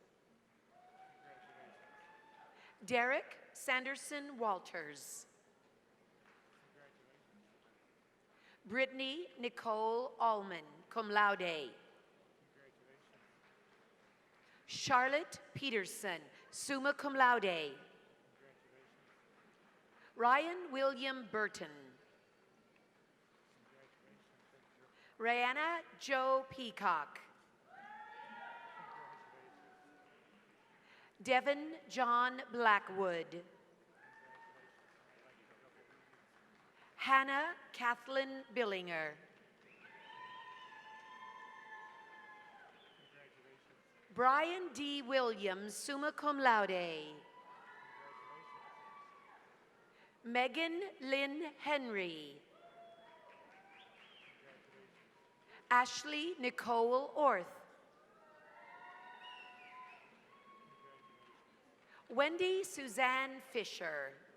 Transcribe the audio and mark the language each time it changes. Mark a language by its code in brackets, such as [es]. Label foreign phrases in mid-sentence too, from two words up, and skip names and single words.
[en] Derek Sanderson Walters. Brittany Nicole Allman, [la] cum laude. [en] Charlotte Peterson, [la] summa cum laude. [en] Ryan William Burton. Rihanna Joe Peacock. Devin John Blackwood. Hannah Kathleen Billinger. Brian D. Williams, [la] summa cum laude. [en] Megan Lynn Henry. Ashley Nicole Orth. Wendy Suzanne Fisher.